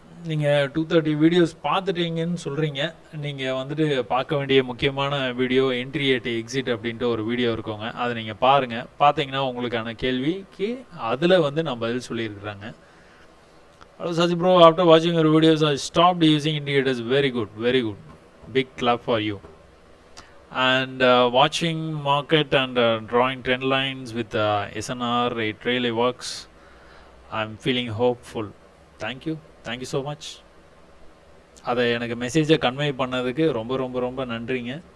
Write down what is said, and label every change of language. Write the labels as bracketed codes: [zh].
[ta] நீங்கள் 230 வீடியோஸ் பார்த்துட்டீங்கன்னு சொல்கிறீங்க. நீங்கள் வந்துட்டு பார்க்க வேண்டிய முக்கியமான வீடியோ என்ட்ரி அட் எக்ஸிட் அப்படின்ட்டு ஒரு வீடியோ இருக்குங்க. அதை நீங்கள் பாருங்கள். பார்த்தீங்கன்னா உங்களுக்கான கேள்விக்கு அதில் வந்து நான் பதில் சொல்லியிருக்கிறாங்க. [en] Hello Sasi bro, after வாட்சிங் your videos I stopped using indicators. Very good, very good. Big clap for you. And watching market and drawing trend lines with SNR, it really works. I'm feeling hopeful. Thank you so much. [ta] அதை எனக்கு மெசேஜை convey பண்ணதுக்கு ரொம்ப ரொம்ப ரொம்ப நன்றிங்க.